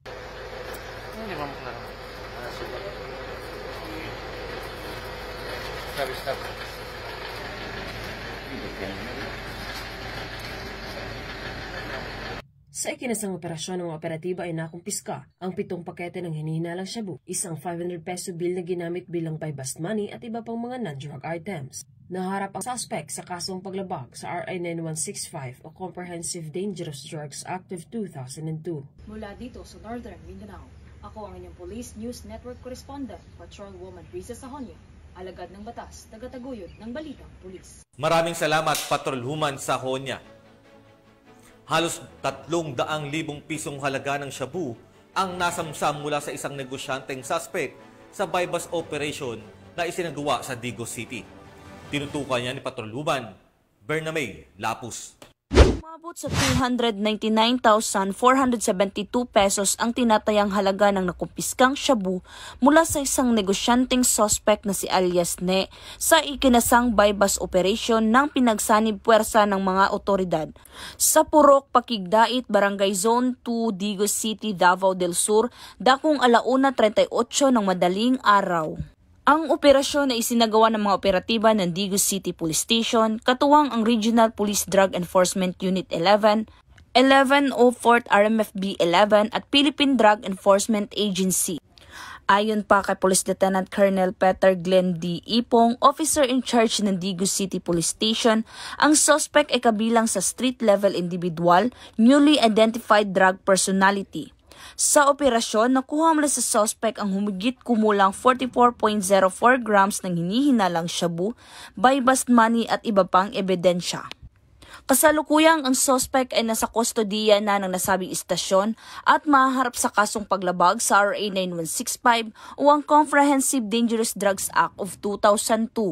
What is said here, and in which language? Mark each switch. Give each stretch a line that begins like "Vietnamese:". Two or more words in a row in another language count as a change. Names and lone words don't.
Filipino: Sa ikinasang operasyon ng operatiba ay nakumpiska ang 7 pakete ng hinihinalang shabu, isang 500 peso bill na ginamit bilang
English: buy-bust money
Filipino: at iba pang mga
English: non-drug items.
Filipino: Naharap ang suspect sa kasong paglabag sa RA 9165 o Comprehensive Dangerous Drugs Act of 2002. Mula dito sa Northern Mindanao, ako ang inyong Police News Network Correspondent, Patrolwoman Risa Sahonia, alagad ng batas, tagataguyod ng balitang pulis. Maraming salamat, Patrolwoman Sahonia. Halos 300,000 pisong halaga ng shabu ang nasamsam mula sa isang negosyanteng suspect sa
English: bypass operation
Filipino: na isinagawa sa Digos City. Tinutukan niya ni Patrolwoman Bernamay Lapus. Umabot sa 299,472 pesos ang tinatayang halaga ng nakumpiskang shabu mula sa isang negosyanteng suspect na si alias Ne sa ikinasang
English: bypass operation
Filipino: ng pinagsanib puwersa ng mga otoridad sa Purok, Pakigdait, Barangay Zone 2, Digos City, Davao del Sur, dakong 1:38 ng madaling araw. Ang operasyon na isinagawa ng mga operatiba ng Digos City Police Station, katuwang ang Regional Police Drug Enforcement Unit 11, 1104th RMFB 11 at Philippine Drug Enforcement Agency. Ayon pa kay Police Lieutenant Colonel Peter Glenn D. Ipong,
English: officer in charge
Filipino: ng Digos City Police Station, ang suspect ay kabilang sa
English: street-level individual, newly identified drug personality.
Filipino: Sa operasyon, nakuha mula sa suspect ang humigit kumulang 44.04 grams ng hinihinalang shabu,
English: bypass money
Filipino: at iba pang ebidensya. Kasalukuyang ang suspect ay nasa kustodiya na ng nasabing istasyon at mahaharap sa kasong paglabag sa RA 9165 o ang Comprehensive Dangerous Drugs Act of 2002.